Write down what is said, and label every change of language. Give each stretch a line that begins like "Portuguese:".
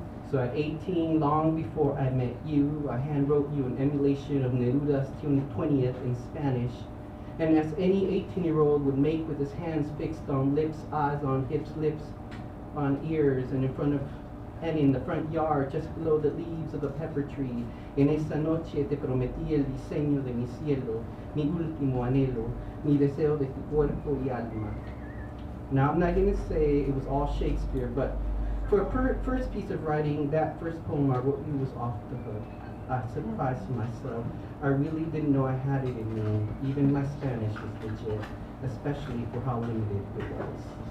English: So at 18, long before I met you, I handwrote you an emulation of Neruda's 20th in Spanish. And as any 18-year-old would make with his hands fixed on lips, eyes on hips, lips on ears, and in the front yard, just below the leaves of a pepper tree.
Spanish: En esta noche te prometí el diseño de mi cielo, mi último anhelo, mi deseo de tu cuerpo y alma.
English: Now, I'm not going to say it was all Shakespeare, but for a first piece of writing, that first poem I wrote you was off the hook. I surprised myself. I really didn't know I had it in me. Even my Spanish was legit, especially for how limited it was.